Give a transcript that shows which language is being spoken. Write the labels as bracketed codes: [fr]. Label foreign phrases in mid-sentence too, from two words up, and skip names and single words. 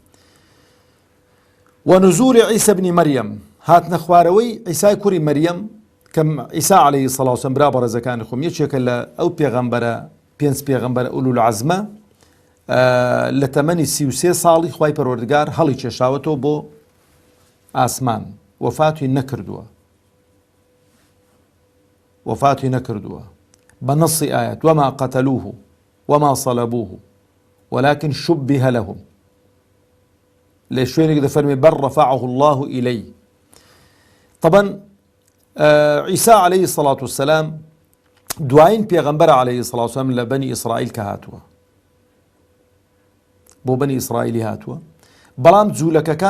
[ar] ونزول عیسی بن مەریەم، [ckb] هاتنە خوارەوەی عیسای کوڕی مەریەم کە عیسی [ar] عەلەیهی سەڵات وسەلام [ckb] برا بەڕێزەکانی خۆم یەکێکە لە ئەو پێغەمبەرە پێنج پێغەمبەرە ئولول عەزمە لە تەمەنی 33 ساڵی خوای پەروەردگار هەڵی کێشاوەتەوە بۆ ئاسمان، وەفاتی نەکردووە. وەفاتی نەکردووە بە نەسی ئایەت [ar] وەما قەتەلوه وەما صەلەبوه ولكن شبه لهم. [ckb] لە شوێنێک دەفەرمێ [ar] بەل ڕەفەعه الله ئیلەی. [ckb] طبعا عیسی [ar] عەلەیهی سەڵات وسەلام [ckb] دوایین پێغەمبەرە [ar] عەلەیهی سەڵات وسەلام [ckb] لە بەنی ئیسرائیل کە هاتووە، بۆ بەنی ئیسرائیلی هاتووە، بەڵام جوولەکەکان